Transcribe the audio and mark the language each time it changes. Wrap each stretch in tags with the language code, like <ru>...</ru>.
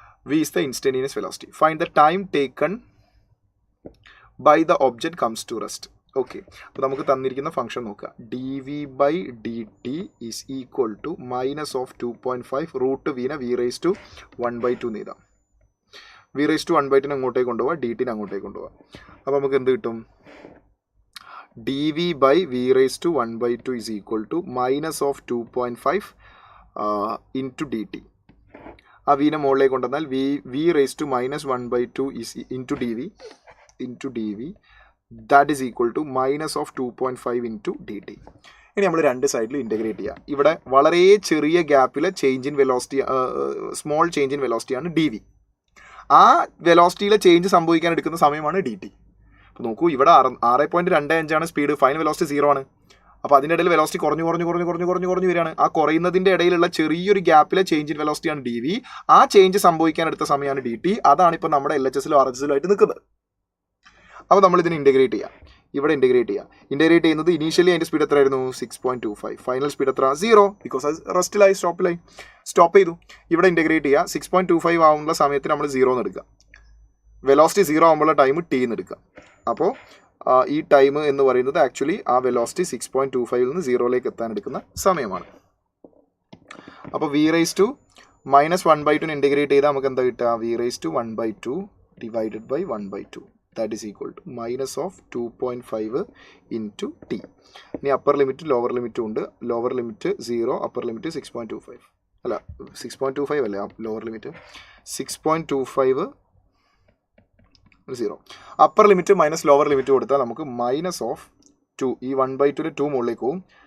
<en>V is the instantaneous velocity. Find the time taken by the object comes to rest.</en> <ml>Okay, അപ്പോൾ നമുക്ക് തന്നിരിക്കുന്ന function നോക്കുക.</ml> <en>d v by d t is equal to -2.5</en> <ml>root വിനെ V rays to 1/2 എഴുതാം. V rays to 1/2 അങ്ങോട്ടേക്ക് കൊണ്ടുപോകാം, D ടിനെ അങ്ങോട്ടേക്ക് കൊണ്ടുപോകാം. അപ്പോൾ നമുക്ക് എന്ത് കിട്ടും?</ml> <en>dv by v raised to 1/2 is equal to -2.5 into dt.</en> <ml>ആ വിനെ മുകളിലേക്ക് കൊണ്ടുവന്നാൽ</ml> <en>v raised to -1/2 is into dv that is equal to -2.5 into dt.</en> <ml>ഇനി നമ്മൾ രണ്ട് സൈഡിൽ ഇൻറ്റഗ്രേറ്റ് ചെയ്യുക. ഇവിടെ വളരെ ചെറിയ ഗ്യാപ്പിൽ change in velocity, small change in വെലോസിറ്റിയാണ് dv. ആ വെലോസിറ്റിയിലെ ചേഞ്ച് സംഭവിക്കാൻ എടുക്കുന്ന സമയമാണ് dt. നോക്കൂ, ഇവിടെ 6.25 സ്പീഡ്, ഫൈനൽ വെലോസിറ്റി 0 ആണ്. അപ്പോൾ അതിൻ്റെ ഇടയിൽ വെലോസിറ്റി കുറഞ്ഞു വരികയാണ്. ആ കുറയുന്നതിൻ്റെ ഇടയിലുള്ള ചെറിയൊരു ഗ്യാപ്പിലെ ചേഞ്ച് ഇൻ വെലോസിറ്റിയാണ് dv. ആ ചേഞ്ച് സംഭവിക്കാൻ എടുത്ത സമയമാണ് dt. അതാണ് ഇപ്പോൾ നമ്മുടെ LHSലും RHSലും ആയിട്ട് നിൽക്കുന്നത്. അപ്പോൾ നമ്മൾ ഇതിനെ ഇൻറ്റഗ്രേറ്റ് ചെയ്യാം. ഇവിടെ ഇൻറ്റഗ്രേറ്റ് ചെയ്യുന്നത് ഇനീഷ്യലി അതിൻ്റെ സ്പീഡ് എത്രയായിരുന്നു? 6.25. ഫൈനൽ സ്പീഡ് എത്ര? 0. ബിക്കോസ് അത് റെസ്റ്റിലായി, സ്റ്റോപ്പ് ചെയ്തു. ഇവിടെ ഇൻറ്റഗ്രേറ്റ് ചെയ്യുക. 6.25 ആവുന്ന സമയത്ത് നമ്മൾ 0 എന്ന് എടുക്കുക. വെലോസിറ്റി 0 ആകുമ്പോഴുള്ള ടൈം t എന്ന് എടുക്കുക. അപ്പോൾ ഈ ടൈം എന്ന് പറയുന്നത് ആക്ച്വലി ആ വെലോസിറ്റി 6.25 നിന്ന് 0ലേക്ക് എത്താൻ എടുക്കുന്ന സമയമാണ്. അപ്പോൾ</ml> <en>v raised to -1/2</en> <ml>ഇൻറ്റഗ്രേറ്റ് ചെയ്താൽ നമുക്ക് എന്താ കിട്ടുക?</ml> <en>v raised to 1/2 divided by 1/2 that is equal to -2.5 into t.</en> <ml>ഇനി അപ്പർ ലിമിറ്റ് ലോവർ ലിമിറ്റും ഉണ്ട്. ലോവർ ലിമിറ്റ് 0, അപ്പർ ലിമിറ്റ് 6.25 അല്ല 6.25 അല്ലേ lower limit? 6.25 0. Upper limit minus lower limit കൊടുത്താൽ നമുക്ക് -2, ഈ 1/2 2 മുകളിലേക്ക് പോകും.</ml>